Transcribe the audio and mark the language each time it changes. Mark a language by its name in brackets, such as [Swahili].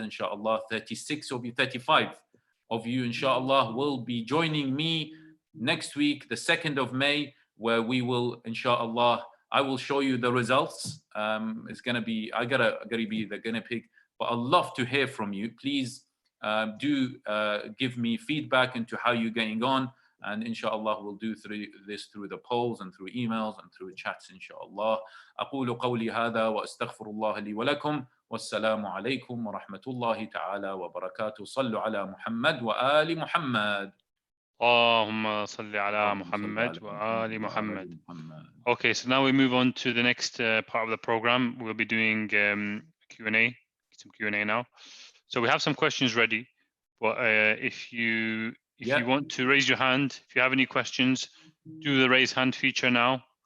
[English] Inshallah, 35 of you, inshallah, will be joining me next week, the 2nd of May, where we will, inshallah, I will show you the results. It's gonna be, I gotta be the guinea pig, but I'd love to hear from you. Please do give me feedback into how you're getting on, and inshallah we'll do this through the polls and through emails and through chats, inshallah. [Arabic] أقول قولي هذا وأستغفر الله لي ولكم والسلام عليكم ورحمة الله تعالى وبركاته. صلوا على محمد وآل محمد. اللهم صل على محمد وآل محمد. [English] Okay, so now we move on to the next part of the program. We'll be doing Q&A, some Q&A now. So we have some questions ready, but if you want to raise your hand, if you have any questions, do the raise hand feature now.